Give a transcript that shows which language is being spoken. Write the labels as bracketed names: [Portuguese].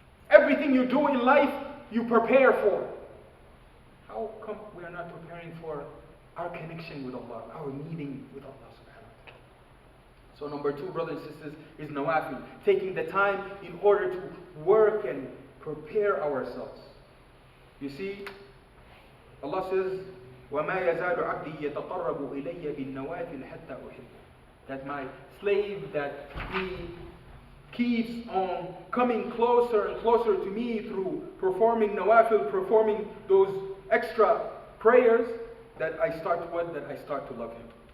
[English] Everything you do in life, you prepare for. How come we are not preparing for our connection with Allah, our meeting with Allah subhanahu wa ta'ala? So number 2, brothers and sisters, is nawafil. Taking the time in order to work and prepare ourselves. You see, Allah says, [Arabic] وَمَا يَزَالُ عَبْدِي يَتَقَرَّبُ إِلَيَّ بِالنَّوَافِلِ حَتَّى أُحِبُّهُ. [English] That my slave, that he keeps on coming closer and closer to me through performing nawafil, performing those extra prayers, that I start to love him.